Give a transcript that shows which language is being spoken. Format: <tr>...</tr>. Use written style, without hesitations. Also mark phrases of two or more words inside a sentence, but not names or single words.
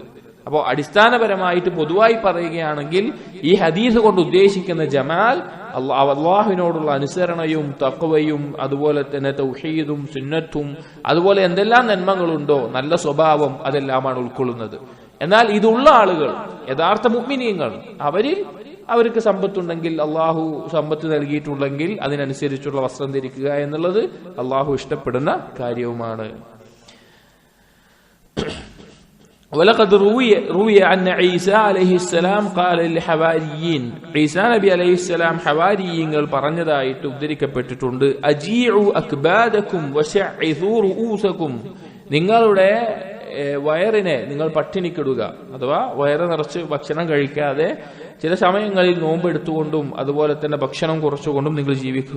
<ml>അപ്പോൾ അടിസ്ഥാനപരമായിട്ട് പൊതുവായി പറയുകയാണെങ്കിൽ ഈ ഹദീസ് കൊണ്ട് ഉദ്ദേശിക്കുന്ന ജമാൽ അള്ളാഹുവിനോടുള്ള അനുസരണയും തഖ്വയും അതുപോലെ തന്നെ തൗഹീദും സുന്നത്തും അതുപോലെ എന്തെല്ലാം നന്മകളുണ്ടോ നല്ല സ്വഭാവം അതെല്ലാമാണ് ഉൾക്കൊള്ളുന്നത്. എന്നാൽ ഇതുള്ള ആളുകൾ യഥാർത്ഥ മുഅ്മിനീങ്ങൾ അവർക്ക് സമ്പത്തുണ്ടെങ്കിൽ, അള്ളാഹു സമ്പത്ത് നൽകിയിട്ടുണ്ടെങ്കിൽ അതിനനുസരിച്ചുള്ള വസ്ത്രം ധരിക്കുക എന്നുള്ളത് അള്ളാഹു ഇഷ്ടപ്പെടുന്ന കാര്യവുമാണ്.</ml> <ar>ولقد روي أن عيسى عليه السلام قال للحواريين عيسى നബി അലൈഹി السلام</ar> <ml>ഹവാരിയീങ്ങൾ പറഞ്ഞതായിട്ട് ഉദ്ധരിക്കപ്പെട്ടിട്ടുണ്ട്.</ml> <ar>أجيعوا أكبادكم وشعثوا رؤوسكم,</ar> <ml>നിങ്ങളുടെ വയറിനെ നിങ്ങൾ പട്ടിണിക്കിടുക, അഥവാ വയറ് നിറച്ച് ഭക്ഷണം കഴിക്കാതെ ചില സമയങ്ങളിൽ നോമ്പെടുത്തുകൊണ്ടും അതുപോലെ തന്നെ ഭക്ഷണം കുറച്ചുകൊണ്ടും നിങ്ങൾ ജീവിക്കുക.</ml>